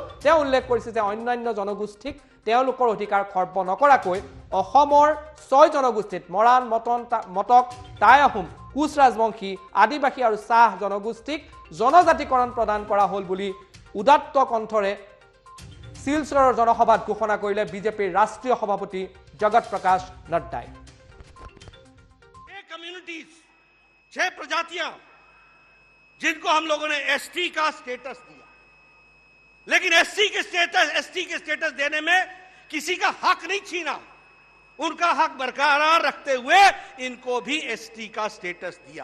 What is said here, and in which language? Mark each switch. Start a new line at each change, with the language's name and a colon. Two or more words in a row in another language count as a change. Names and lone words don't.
Assamese: তেওঁ উল্লেখ কৰিছে যে অন্যান্য জনগোষ্ঠীক তেওঁলোকৰ অধিকাৰ খৰ্ব নকৰাকৈ অসমৰ 6 জনগোষ্ঠীত মৰাণ, মটক, টাই আহোম, কোচ ৰাজবংশী, আদিবাসী আৰু চাহ জনগোষ্ঠীক জনজাতিকৰণ প্ৰদান কৰা হ'ল বুলি উদাত্ত কণ্ঠৰে শিলচৰৰ জনসভাত ঘোষণা কৰিলে বিজেপিৰ ৰাষ্ট্ৰীয় সভাপতি জগত প্ৰকাশ নড্ডাই।
Hindi: 6 कम्युनिटीज, 6 प्रजातियां जिनको हम लोगों ने एसटी का स्टेटस दिया, लेकिन एसटी के स्टेटस देने में किसी का हक नहीं छीना, उनका हक बरकरार रखते हुए इनको भी एसटी का स्टेटस दिया।